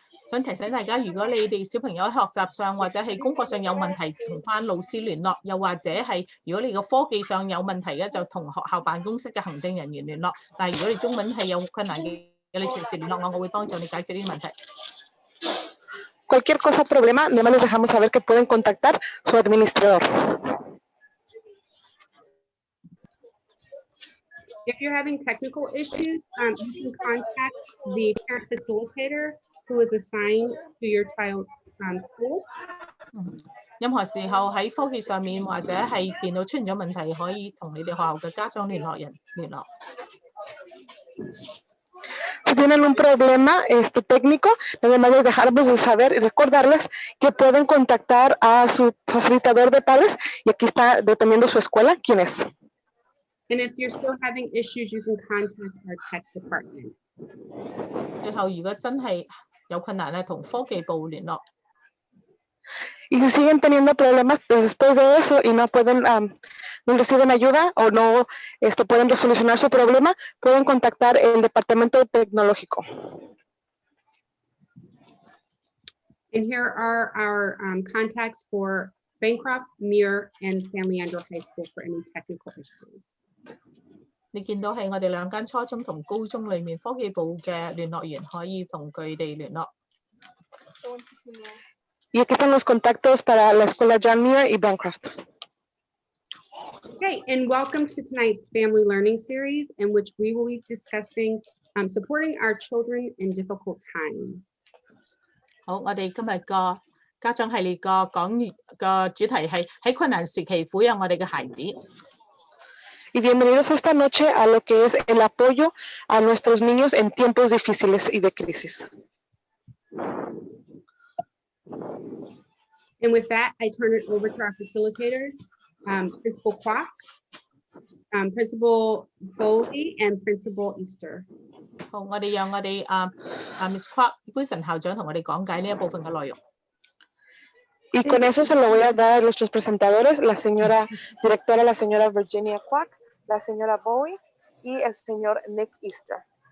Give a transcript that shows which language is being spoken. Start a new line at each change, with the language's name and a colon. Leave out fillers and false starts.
Chinese: 想提醒大家，如果你哋小朋友喺學習上或者係功課上有問題，同翻老師聯絡；又或者係如果你個科技上有問題嘅，就同學校辦公室嘅行政人員聯絡。但係如果你中文係有困難嘅，你隨時聯絡我，我會幫助你解決呢啲問題。
Spanish: Cualquier cosa, problema, además les dejamos saber que pueden contactar su administrador.
English: If you're having technical issues, you can contact the parent facilitator who is assigned to your child's school.
Chinese: 任何時候喺科技上面或者係電腦出現咗問題，可以同你哋學校嘅家長聯絡人聯絡。
Spanish: Si tienen un problema técnico, además les dejamos de saber y recordarles que pueden contactar a su facilitador de padres, y aquí está, dependiendo su escuela, quién es.
English: And if you're still having issues, you can contact our tech department.
Chinese: 最後，如果真係有困難咧，同科技部聯絡。
Spanish: Y si siguen teniendo problemas después de eso y no pueden, no reciben ayuda o no pueden resolucionar su problema, pueden contactar el departamento tecnológico.
English: And here are our contacts for Bancroft, Muir, and San Leandro High School for any technical issues.
Chinese: 你見到係我哋兩間初中同高中裏面科技部嘅聯絡員可以同佢哋聯絡。
Spanish: Y aquí están los contactos para la escuela John Muir y Bancroft.
English: Okay, and welcome to tonight's Family Learning Series, in which we will be discussing supporting our children in difficult times.
Chinese: 好，我哋今日個家長系列個講嘅主題係喺困難時期撫養我哋嘅孩子。
Spanish: Y bienvenidos esta noche a lo que es el apoyo a nuestros niños en tiempos difíciles y de crisis.
English: And with that, I turn it over to our facilitators, Principal Kwok, Principal Foley, and Principal Easter.
Chinese: 好，我哋讓我哋Miss Clark Wilson 校長同我哋講解呢一部分嘅內容。
Spanish: Y con eso se lo voy a dar a nuestros presentadores, la señora directora, la señora Virginia Quack, la señora Bowie y el señor Nick Easter.